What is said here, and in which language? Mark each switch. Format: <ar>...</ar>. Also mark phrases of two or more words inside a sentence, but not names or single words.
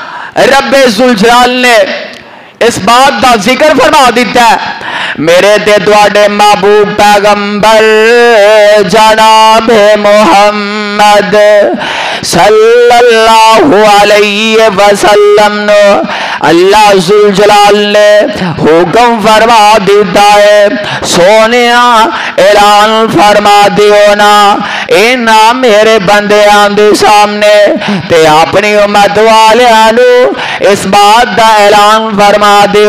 <pa>ربّ ذوالجلال نے اس بات کا ذکر فرما دتا ہے، میرے تے تہاڈے محبوب پیغمبر جناب محمد</pa> <ar>صلى الله عليه وسلم</ar> <pa>نو اللہ ذوالجلال نے حکم فرما دتا ہے، سونیا اعلان فرما دیو نا انہاں میرے بندیاں دے سامنے تے اپنی امت والیاں نوں اس بات کا اعلان فرما دیو.</pa>